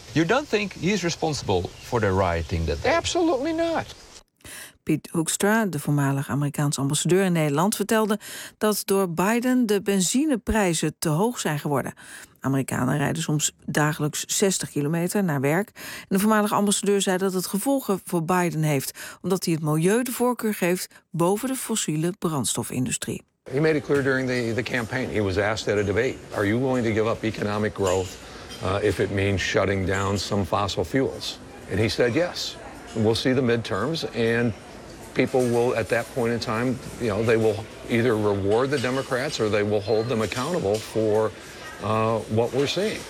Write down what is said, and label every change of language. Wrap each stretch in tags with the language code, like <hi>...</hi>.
<en>You don't think he's responsible for the rioting that they... Absolutely not.</en> <nl>Piet Hoekstra, de voormalig Amerikaans ambassadeur in Nederland, vertelde dat door Biden de benzineprijzen te hoog zijn geworden. Amerikanen rijden soms dagelijks 60 kilometer naar werk. En de voormalig ambassadeur zei dat het gevolgen voor Biden heeft, omdat hij het milieu de voorkeur geeft boven de fossiele brandstofindustrie.</nl> <en>He made it clear during the campaign. He was asked at a debate, are you willing to give up economic growth if it means shutting down some fossil fuels? And he said yes. We'll see the midterms and people will at that point in time, you know, they will either reward the Democrats or they will hold them accountable for what we're seeing.</en>